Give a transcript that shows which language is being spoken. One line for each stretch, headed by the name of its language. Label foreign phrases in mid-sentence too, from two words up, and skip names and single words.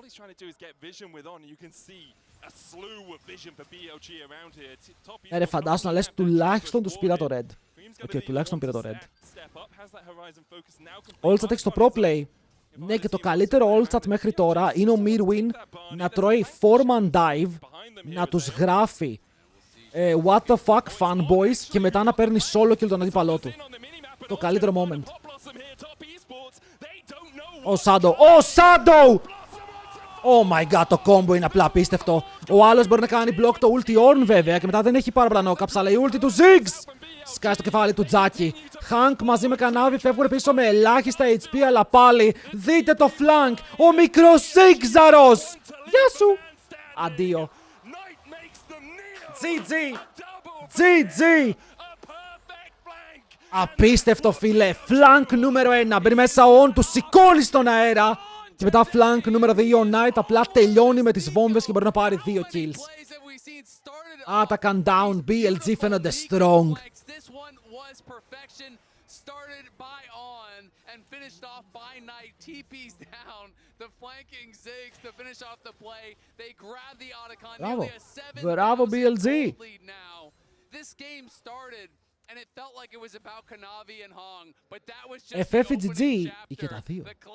Greek: Ρε, φαντάσου να λες τουλάχιστον τους πήρα το red. Οκ, τουλάχιστον πήρα το red. Allstat έχει στο
English: pro play.
Greek: Ναι, και το καλύτερο Allstat μέχρι τώρα είναι ο Mirwin να τρώει
English: 4-man dive,
Greek: να τους γράφει
English: what the fuck fanboys
Greek: και μετά να παίρνει solo kill τον αντίπαλό του. Το καλύτερο moment. Ο Shadow. Ο Shadow!
English: Oh my god,
Greek: το combo είναι απλά απίστευτο. Ο άλλος μπορεί να κάνει block το ulti Ornn βέβαια και μετά δεν έχει πάρα πολλά knockups, αλλά η ulti του Ziggs! Σκάει στο κεφάλι του Τζάκι. Hank μαζί με Κανάβι φεύγουν πίσω με ελάχιστα HP, αλλά πάλι δείτε το flank. Ο μικρός Zigzaros! Γεια σου! Αντίο.
English: GG! GG!
Greek: Απίστευτο, φίλε. Flank νούμερο 1. Μπαίνει μέσα ο On, του σηκώνει στον αέρα. Και μετά flank νούμερο 2, ο Knight απλά τελειώνει με τις βόμβες και μπορεί να πάρει 2 kills.
English: Attack and down,
Greek: BLG φαίνονται strong. Μπράβο. Μπράβο, BLG. FFGG ή και τα δύο.